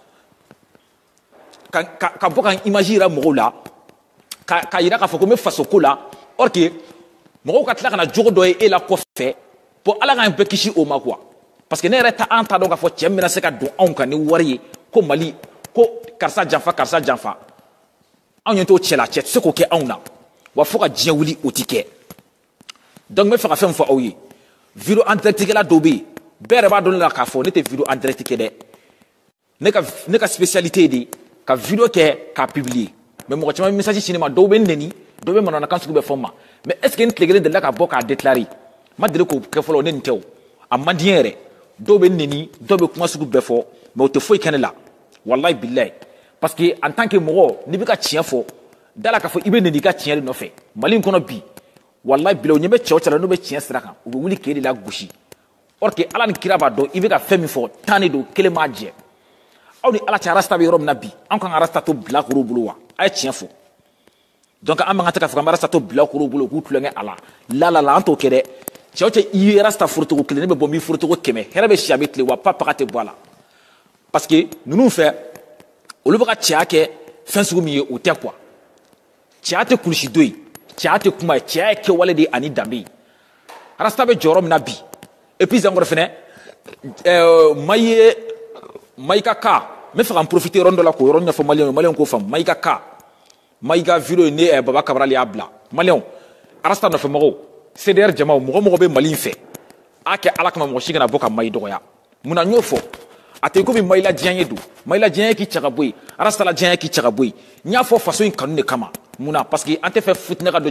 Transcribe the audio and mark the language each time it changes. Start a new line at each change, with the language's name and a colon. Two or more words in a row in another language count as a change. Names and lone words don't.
Bambara: ka bɔ ka n image yira mɔgɔw la ka yira k'a fɔ ko n bɛ faso ko la
French: or que
Bambara: mɔgɔw ka tila ka na jogo dɔ ye e la kɔfɛ bon Ala k'an bɛɛ kisi o ma
French: quoi parce que
Bambara: ne yɛrɛ an t'a dɔn k'a fɔ cɛ min bɛna se ka don anw kan ni wari ye ko Mali ko karisa janfa anw ɲɛ t'o cɛ la cɛ tɛ se k'o kɛ anw na wa fo ka diɲɛ wuli o ti kɛ donc n bɛ fɛ ka fɛn fɔ aw ye
French: vidéo en direct
Bambara: kɛla dɔw bɛ yen bɛɛ yɛrɛ b'a dɔn ne la k'a fɔ ne tɛ
French: vidéo en direct
Bambara: kɛ dɛ ne ka spécialité de ka vidéo kɛ k'a
French: publier mais
Bambara: mɔgɔ caman bɛ message ci ne ma dɔw bɛ n nɛni dɔw bɛ manamanakan sugu bɛɛ fɔ n ma
French: mais est ce que
Bambara: n tile kelen delila ka bɔ k'a déclarer ma deli k'o kɛ fɔlɔ ne nin tɛ o a man di n yɛrɛ dɔw bɛ n nɛni dɔw bɛ kuma sugu bɛɛ fɔ mais o tɛ foyi kɛ ne la
Arabic: والله بالله
French: parce que en tant que
Bambara: mɔgɔ n'i bɛ ka tiɲɛ fɔ da la k'a fɔ i bɛ nɛni i ka tiɲɛ de nɔfɛ Mali in kɔnɔ bi
Arabic: والله بالله
Bambara: o ɲɛ bɛ cɛw cɛ la n'u bɛ tiɲɛ sira kan u bɛ wuli k'e de la gosi
French: or que
Bambara: Ala ni kira b'a dɔn i bɛ ka fɛn min fɔ tan de don kelen m'a jɛ aw ni Ala cɛ arasta bɛ yɔrɔ min na bi an kan ka arasta to bilakorow bolo wa a ye tiɲɛ fɔ donc an man kan tɛ k'a fɔ k'an bɛ arasta to bilakorow bolo k'u tulonkɛ a la an t'o kɛ dɛ cɛw cɛ i ye arasta furucogo kelen ne bɛ bɔ n b'i furucogo 100 hɛrɛ bɛ si a bɛ tile wa paga tɛ bɔ a la
French: parce que
Bambara: ninnu fɛ olu bɛ ka cɛya kɛ fɛn sugu min ye o tɛ quoi cɛya tɛ kulusi don ye cɛya tɛ kuma ye cɛya ye kɛwale de ani danbe ye rasta bɛ jɔyɔrɔ min na bi
French: et puis encore
Bambara: fɛnɛ Maïga ka n bɛ fɛ ka n profiter yɔrɔnin dɔ la k'o yɔrɔ ɲɛfɔ maliyɛnw ye maliyɛnw k'o faamu Maïga video ni Baba Cabral y'a bila maliyɛnw rasta nɔfɛmɔgɔw CDR jamaw mɔgɔ mɔgɔ bɛ Mali in fɛ a kɛ Ala kama mɔgɔ si kana bɔ ka Maï dɔgɔya mun na n y'o fɔ a tɛ komi Maï la diɲɛ ye don Maï la diɲɛ k'i cɛ ka bɔ yen rasta la diɲɛ k'i cɛ ka bɔ yen n y'a fɔ faso in kanu de kama mun na
French: parce que
Bambara: an tɛ fɛ fitinɛ ka don